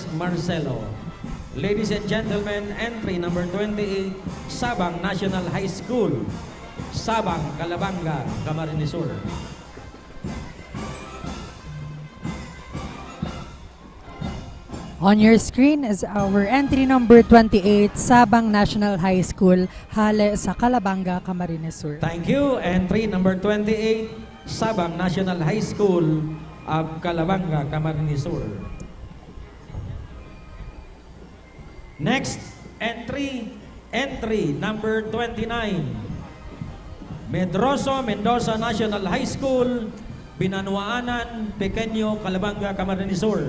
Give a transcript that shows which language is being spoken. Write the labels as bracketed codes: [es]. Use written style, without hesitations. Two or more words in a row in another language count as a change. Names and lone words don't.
[en] Marcelo. Ladies and gentlemen, entry number 28, Sabang National High School, Sabang, Calabanga, Camarines Sur. On your screen is our entry number 28, Sabang National High School, [bik] Hale sa Calabanga, Camarines Sur. [en] Thank you. Entry number 28, Sabang National High School of Calabanga, Camarines Sur. Next entry number 29, Medroso Mendoza National High School, Binanuaanan, Pequeño, Calabanga, Camarines Sur.